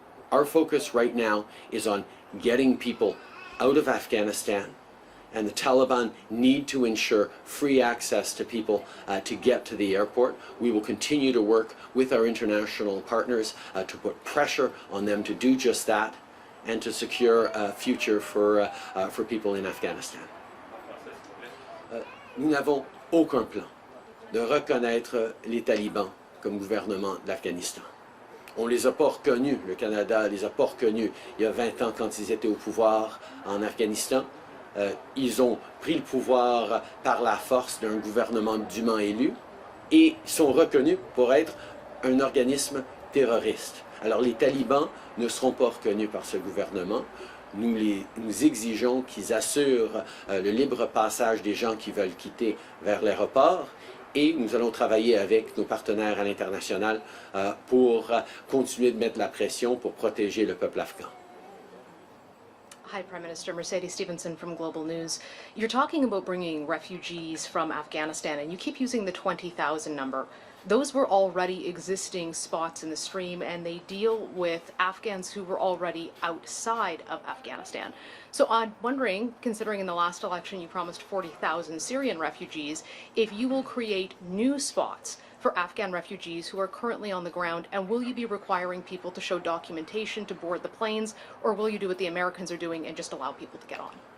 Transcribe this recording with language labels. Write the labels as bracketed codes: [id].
[en] Our focus right now is on getting people out of Afghanistan, and the Taliban need to ensure free access to people to get to the airport. We will continue to work with our international partners to put pressure on them to do just that and to secure a future for people in Afghanistan. [fr] Nous n'avons aucun plan de reconnaître les talibans comme gouvernement de l'Afghanistan. On les a pas reconnus, le Canada les a pas reconnus il y a 20 ans quand ils étaient au pouvoir en Afghanistan. Ils ont pris le pouvoir par la force d'un gouvernement dûment élu et sont reconnus pour être un organisme terroriste. Alors les talibans ne seront pas reconnus par ce gouvernement. Nous exigeons qu'ils assurent le libre passage des gens qui veulent quitter vers l'aéroport, et nous allons travailler avec nos partenaires à l'international pour continuer de mettre la pression pour protéger le peuple afghan. [en] Hi, Prime Minister. Mercedes Stevenson from Global News. You're talking about bringing refugees from Afghanistan, and you keep using the 20,000 number. Those were already existing spots in the stream, and they deal with Afghans who were already outside of Afghanistan. So I'm wondering, considering in the last election you promised 40,000 Syrian refugees, if you will create new spots for Afghan refugees who are currently on the ground, and will you be requiring people to show documentation to board the planes, or will you do what the Americans are doing and just allow people to get on?